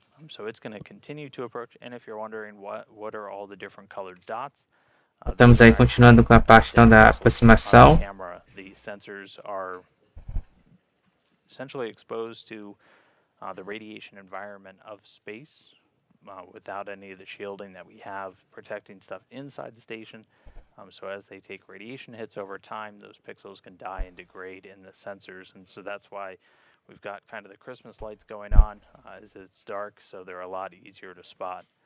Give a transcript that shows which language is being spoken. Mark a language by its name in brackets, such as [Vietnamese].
[English] So it's going to continue to approach, and if you're wondering what are all the different colored dots, [Portuguese] estamos aí continuando com a parte então da aproximação. [English] The sensors are essentially exposed to the radiation environment of space without any of the shielding that we have protecting stuff inside the station. So as they take radiation hits over time, those pixels can die and degrade in the sensors, and so that's why we've got kind of the Christmas lights going on as it's dark, so they're a lot easier to spot.